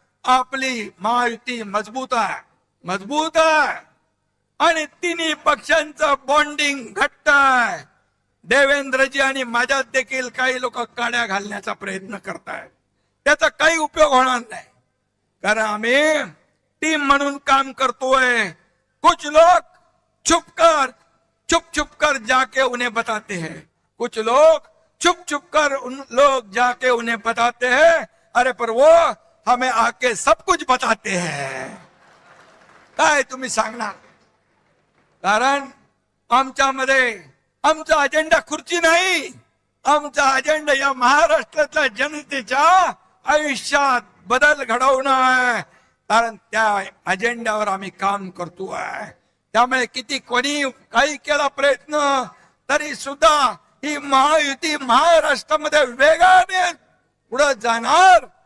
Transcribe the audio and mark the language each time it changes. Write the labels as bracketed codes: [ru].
[mr] आपली महायुती मजबूत आहे आणि तिन्ही पक्षांचं बॉन्डिंग घट्ट आहे. देवेंद्रजी आणि माझ्यात देखील काही लोक काड्या घालण्याचा प्रयत्न करतायत. त्याचा काही उपयोग होणार नाही, कारण आम्ही टीम म्हणून काम करतोय. [hi] कुछ लोग छुप कर जाके उन्हें बताते हैं, कुछ लोग छुप कर उन लोग जाके उन्हें बताते हैं, अरे पर वो हमें आके सब कुछ बताते हैं. [mr] काय तुम्ही सांगणार? कारण आमच्यामध्ये आमचा अजेंडा खुर्ची नाही, आमचा अजेंडा या महाराष्ट्रातल्या जनतेच्या आयुष्यात बदल घडवणं आहे. कारण त्या अजेंड्यावर आम्ही काम करतोय. त्यामुळे किती कोणी काही केला प्रयत्न तरी सुद्धा ही महायुती महाराष्ट्रामध्ये वेगाने पुढे जाणार.